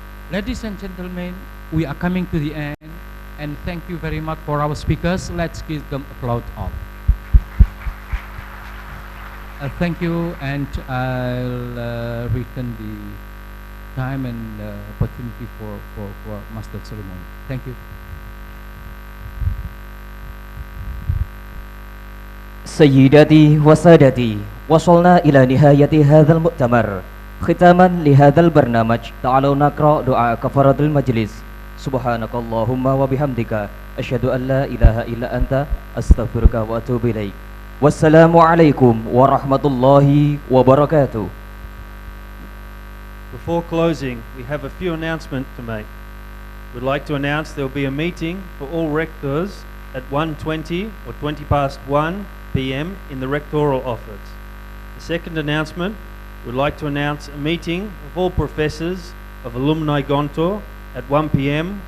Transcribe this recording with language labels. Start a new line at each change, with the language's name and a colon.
English: Ladies and gentlemen, we are coming to the end, and thank you very much for our speakers. Let's give them applause all. Thank you, and I'll return the time and opportunity for master ceremony. Thank you.
Arabic: سيداتي وسادتي، وصلنا إلى نهاية هذا المؤتمر. ختاما لهذا البرنامج تعالوا نقرأ دعاء كفارة المجلس. سبحانك اللهم وبحمدك أشهد أن لا إله إلا أنت أستغفرك وأتوب إليك. والسلام عليكم ورحمة الله وبركاته.
English: Before closing, we have a few announcements to make. We'd like to announce there will be a meeting for all rectors at 1:20 or 1:20 past p.m. in the rectoral office. The second announcement, we'd like to announce a meeting of all professors of Alumni Gontor at 1 p.m.